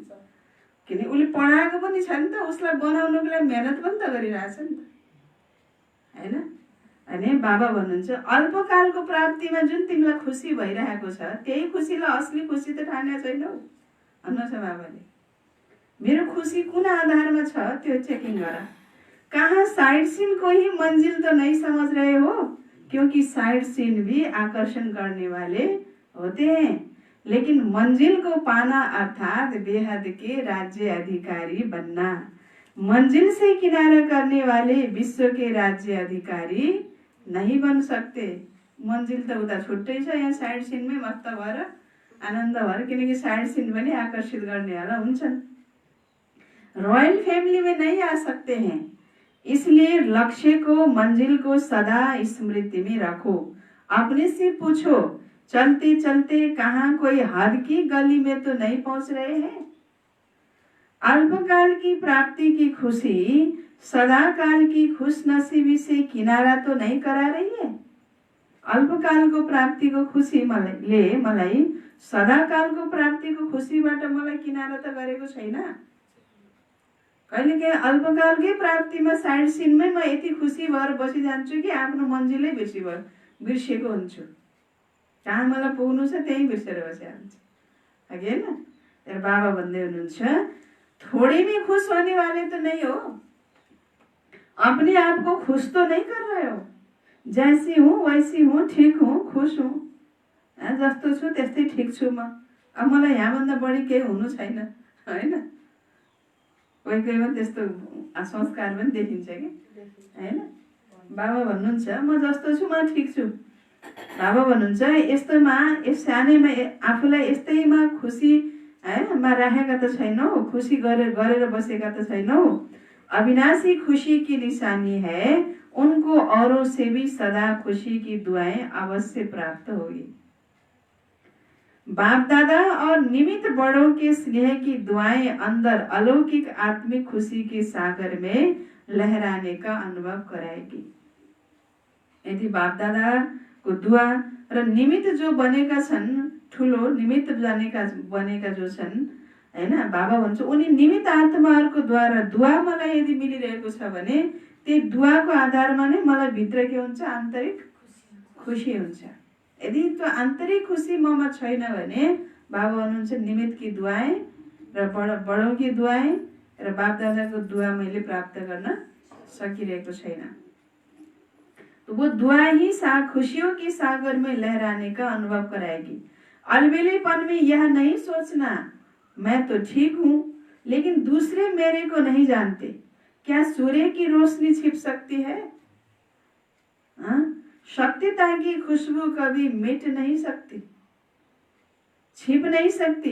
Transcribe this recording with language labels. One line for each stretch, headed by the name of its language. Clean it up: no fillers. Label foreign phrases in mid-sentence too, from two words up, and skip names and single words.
Nepali: किनकि उसले पढाएको पनि छ नि त, उसलाई बनाउनुको लागि मेहनत पनि त गरिरहेछ नि त होइन। अनि बाबा भन्नुहुन्छ अल्पकालको प्राप्तिमा जुन तिमीलाई खुसी भइरहेको छ त्यही खुसीलाई असली खुसी त ठानेको छैनौ भन्नुहुन्छ बाबाले। मेरो खुसी कुन आधारमा छ त्यो चेकिङ गर।
Hindi: कहाँ
English: side scene
Hindi: को ही मंजिल तो नहीं समझ रहे हो, क्योंकि
English: side scene
Hindi: भी आकर्षण करने वाले होते हैं, लेकिन मंजिल को पाना अर्थात बेहद के राज्य अधिकारी बनना। मंजिल से किनारा करने वाले विश्व के राज्य अधिकारी नहीं बन सकते।
Nepali: मंजिल त उता छुट्टै छ, यहाँ साइड सीनमै मस्त भएर आनन्द भएर, किनकि
English: side scene
Nepali: पनि आकर्षित गर्नेवाला हुन्छन्।
Hindi: रॉयल फैमिली में नहीं आ सकते हैं, इसलिए लक्ष्य को मंजिल को सदा स्मृति में रखो। अपने से पूछो चलते चलते कहाँ कोई हद की गली में तो नहीं पहुंच रहे हैं। अल्पकाल की प्राप्ति की खुशी सदा काल की खुश नसीबी से किनारा तो नहीं करा रही है।
Nepali: अल्पकाल को प्राप्ति को खुशी मलाई सदा काल को प्राप्ति को खुशीबाट मलाई किनारा त गरेको छैन। कहिलेकाहीँ अल्पकालकै प्राप्तिमा साइड सिनमै म यति खुसी भएर बसिजान्छु कि आफ्नो मन्जिलै बिर्सेको हुन्छु। कहाँ मलाई पुग्नु छ त्यही बिर्सेर बसिहाल्छु अघि होइन। तर बाबा भन्दै हुनुहुन्छ
Hindi: थोड़े में खुश होने वाले तो नहीं हो, अपने आप को खुश तो नहीं कर रहे हो। जैसी हूँ वैसी हूँ, ठीक हूँ, खुश हूँ,
Nepali: जस्तो छु त्यस्तै ठिक छु म, अब मलाई यहाँभन्दा बढी केही हुनु छैन होइन। कोही कोहीमा त्यस्तो संस्कार पनि देखिन्छ कि होइन। बाबा भन्नुहुन्छ म जस्तो छु म ठिक छु। बाबा भन्नुहुन्छ यस्तोमा सानैमा आफूलाई यस्तैमा खुसी मा राखेका त छैनौ, खुसी गरेर बसेका त छैनौ।
Hindi: अविनाशी खुशी की निशानी है, उनको औरों से भी सदा खुशी की दुआएं अवश्य प्राप्त होगी। बाप दादा और निमित्त बड़ों के स्नेह की दुआएं अंदर अलौकिक आत्मिक खुशी के सागर में लहराने का अनुभव कराएगी।
Nepali: यदि बाप दादा को दुआ र निमित्त जो बनेका छन्, ठुलो निमित्त बनेका जो छन् हैन, बाबा भन्छ उनी निमित्त आत्माहरूको द्वारा दुआ मलाई यदि मिलिरहेको छ भने त्यही दुआको आधारमा नै मलाई भित्र के हुन्छ, आन्तरिक खुसी हुन्छ। यदि त्यो आन्तरिक खुसी ममा छैन भने बाबा भन्नुहुन्छ
Hindi: निमित्त की दुआएं
Nepali: र
Hindi: बडों की दुआएं
Nepali: र बाप दादाको दुआ मैले प्राप्त गर्न सकिरहेको छैन।
Hindi: तो वो दुआ ही खुशियों के सागर में लहराने का अनुभव कराएगी। अलबेलेपन में यह नहीं सोचना मैं तो ठीक हूं लेकिन दूसरे मेरे को नहीं जानते। क्या सूर्य की रोशनी छिप सकती है? सत्यता की खुशबू कभी मिट नहीं सकती, छिप नहीं सकती।